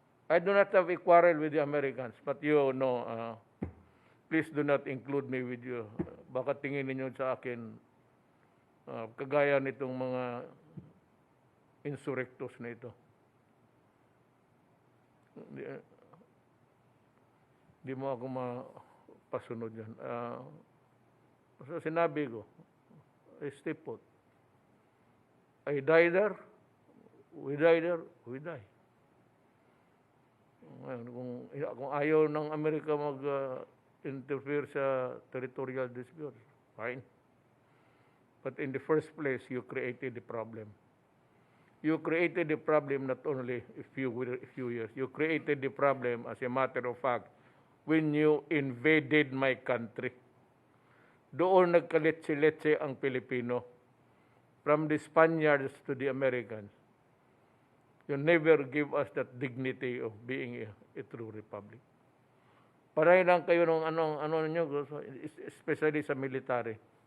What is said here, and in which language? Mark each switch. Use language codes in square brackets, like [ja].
[en] I do not have a quarrel with the Americans, but you know, please do not include me with you. [tl] Baka tingin ninyo sa akin, kagaya nitong mga insurrectos na ito. Di mo ako mapasunod yan. So sinabi ko, [en] I stay put. I die there we die there, we die. [tl] Ngayon, kung ayaw ng Amerika mag-interfere sa territorial disputes, fine. [en] But in the first place, you created the problem. You created the problem not only a few years. You created the problem, as a matter of fact, when you invaded my country. [tl] Doon nagkaletse-letse ang Pilipino. [en] From the Spaniards to the Americans. You never give us that dignity of being a true republic. [tl] Paray lang kayo ng ano niyo, especially sa military.